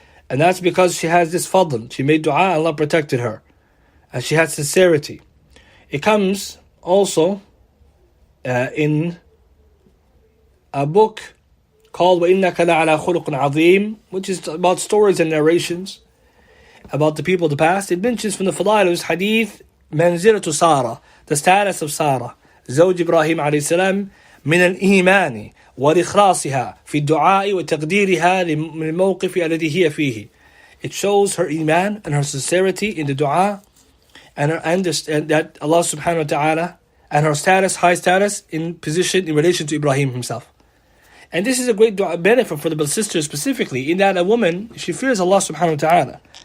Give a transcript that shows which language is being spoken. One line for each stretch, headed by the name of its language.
English: And that's because she has this fadl. She made dua, Allah protected her. And she had sincerity. It comes also in a book called وَإِنَّكَ لَعَلَى خُلُقٍ عَظِيمٍ, which is about stories and narrations about the people of the past. It mentions from the Fadail of this hadith
Arabic: منزلة Sarah,
English: the status of Sarah,
Arabic: زوج إبراهيم عليه السلام, من الإيمان وإخلاصها في الدعاء وتقديرها للموقف الذي هي فيه.
English: It shows her iman and her sincerity in the dua, and that Allah subhanahu wa ta'ala, and her status, high status in position in relation to Ibrahim himself. And this is a great benefit for the sisters specifically, in that a woman, she fears Allah subhanahu wa ta'ala.